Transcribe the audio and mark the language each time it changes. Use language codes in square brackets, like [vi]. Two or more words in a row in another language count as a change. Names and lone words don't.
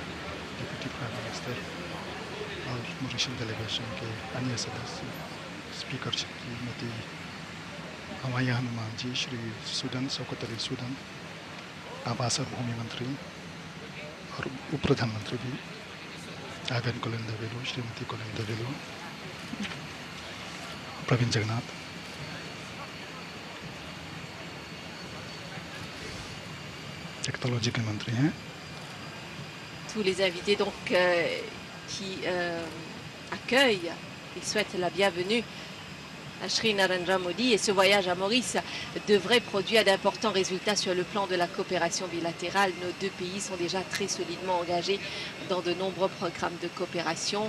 [en] deputy prime minister [hi] और मॉरिशस डेलीगेशन के अन्य सदस्य, स्पीकर श्रीमती हमाया हनुमान जी, श्री सूदन शौकत अली सूदन, आवास और भूमि मंत्री और उप प्रधानमंत्री भी आवेन कोलिंदवेलु, श्रीमती कोलिंदवेलु, प्रवीण जगन्नाथ, टेक्नोलॉजी के मंत्री हैं। [fr] Tous les invités donc qui accueillent et souhaitent la bienvenue à Shri Narendra Modi, et ce voyage à Maurice devrait produire d'importants résultats sur le plan de la coopération bilatérale. Nos deux pays sont déjà très solidement engagés dans de nombreux programmes de coopération.